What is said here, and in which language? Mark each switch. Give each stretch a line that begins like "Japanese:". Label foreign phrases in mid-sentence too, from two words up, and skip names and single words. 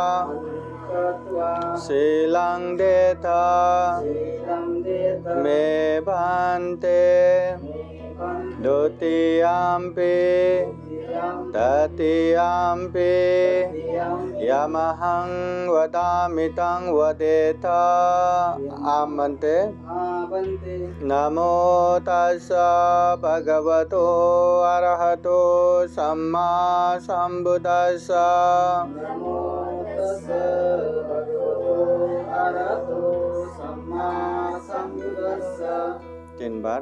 Pali: शीलं देथ मे भन्ते द्वितीयम्पि तृतीयम्पि यमहं वदामि तं वदेथ आमन्ते नमो तस्स भगवतो अरहतो सम्मा सम्बुद्दस्स नमो तस्स भगवतो अरहतो सम्मा सम्बुद्दस्स
Hindi: 3 बार